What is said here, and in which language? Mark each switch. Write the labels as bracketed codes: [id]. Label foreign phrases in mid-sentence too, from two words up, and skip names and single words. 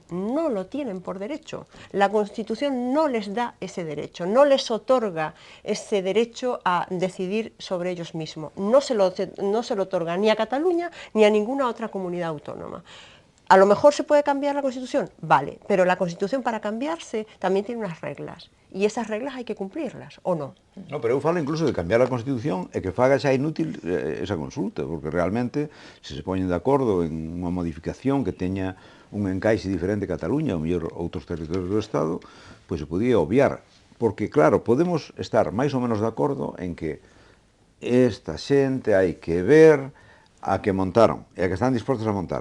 [es] No lo tienen por derecho. La Constitución no les da ese derecho, no les otorga ese derecho a decidir sobre ellos mismos. No se lo otorga ni a Cataluña ni a ninguna otra comunidad autónoma. A lo mejor se puede cambiar la Constitución, vale, pero la Constitución para cambiarse también tiene unas reglas. [gl] E esas reglas hai que cumplirlas, ou non? No, pero eu falo incluso de cambiar a Constitución e que faga xa inútil esa consulta, porque realmente, se se poñen de acordo en unha modificación que teña un encaixe diferente a Cataluña, ou mellor outros territorios do Estado, pois se podía obviar. Porque, claro, podemos estar máis ou menos de acordo en que esta xente hai que ver a que montaron e a que están dispostos a montar.